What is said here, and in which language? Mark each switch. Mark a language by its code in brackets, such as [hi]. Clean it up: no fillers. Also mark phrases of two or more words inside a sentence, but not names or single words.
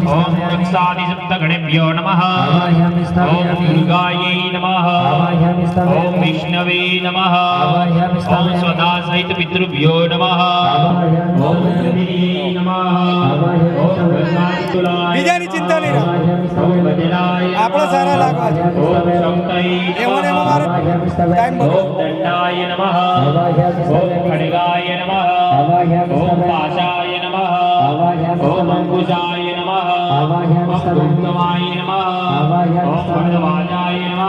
[sa] ओम स्थापयामि दक्षादिसप्तगणेभ्यो नमः आवाहयामि ओम स्थापयामि दुर्गायै नमः आवाहयामि ओम स्थापयामि विष्णवे नमः आवाहयामि ओम स्थापयामि स्वधा सहित पितृभ्यो नमः आवाहयामि ओम स्थापयामि पृथिवी नमः आवाहयामि ओम स्थापयामि ब्रह्मांडुलाय [gu] બીજાની ચિંતા નહીં રાખો. [sa] आवाहयामि ओम स्थापयामि वज्राय [gu] આપણે સારા લાગવા છે. [sa] ओम शक्तये [gu] એવોને [sa] नमः [gu] મારે [sa] आवाहयामि स्थापयामि ओम दंडाय नमः आवाहयामि ओम स्थापयामि खड्गाय नमः आवाहयामि ओम स्थापयामि पाशाय नमः आवाहयामि ओम स्थापयामि अंकुशाय नमः आवाहयामि ओम स्थापयामि दुर्गमाय नमः आवाहयामि ओम स्थापयामि भरद्वाजाय नमः